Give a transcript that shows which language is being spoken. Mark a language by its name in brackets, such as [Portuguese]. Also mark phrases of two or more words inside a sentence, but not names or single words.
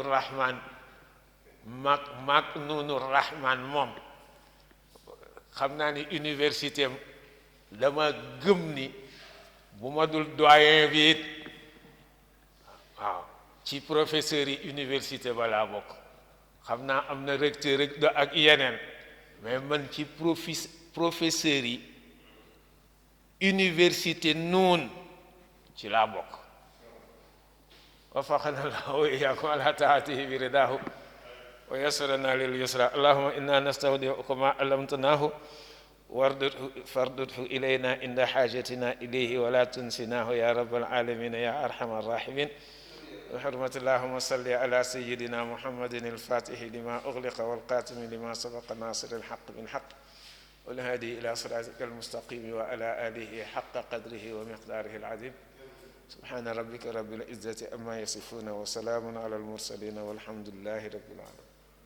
[Wolof] rahman maag noonu rahman moom xam naa ni université am dama gëm ni bu ma dul doyen bi it waaw ci professeurs yi université balaa bokk xam naa am na recteur ak yeneen mais man ci professeurs yi université noon ci laa bokk [Arabic] وفقنا الله وإياكم على طاعته برداه ويسرنا لليسرى اللهم إنا نستودعك ما علمتناه فاردده إلينا عند حاجتنا إليه ولا تنسناه يا رب العالمين يا أرحم الراحمين بحرمة اللهم صل على سيدنا محمد الفاتح لما أغلق والقاتم لما سبق ناصر الحق بالحق والهادي إلى صراطك المستقيم وعلى آله حق قدره ومقداره العظيم سبحان ربك رب العزة أما يصفون وسلام على المرسلين والحمد لله رب العالمين.